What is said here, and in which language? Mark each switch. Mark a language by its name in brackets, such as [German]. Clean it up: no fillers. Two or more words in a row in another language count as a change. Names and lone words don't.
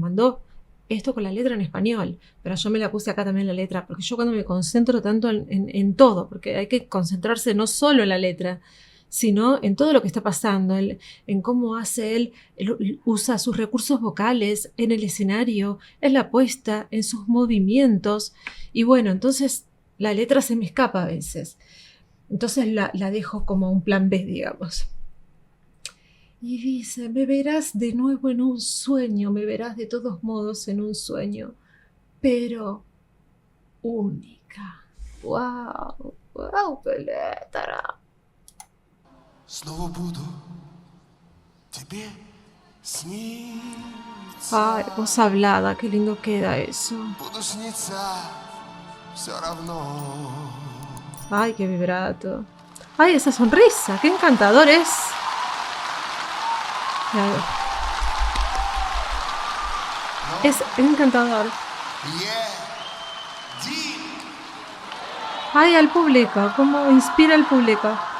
[Spanish] mandó esto con la letra en español, pero yo me la puse acá también la letra, porque yo cuando me concentro tanto en todo, porque hay que concentrarse no solo en la letra, sino en todo lo que está pasando, en cómo hace él usa sus recursos vocales en el escenario, en la puesta, en sus movimientos, y bueno, entonces la letra se me escapa a veces, entonces la dejo como un plan B, digamos. Y dice, me verás de nuevo en un sueño, me verás de todos modos en un sueño, pero única. ¡Wow! ¡Wow, qué letra! [Russian] Снова буду тебе сниться. [Spanish] Ay, voz hablada, qué lindo queda eso. [Russian] Буду сниться все равно. [Spanish] Ay, qué vibrato. Ay, esa sonrisa, qué encantador es. Claro. Es encantador. [Russian] Един. [Spanish] Ay, al público, cómo inspira al público.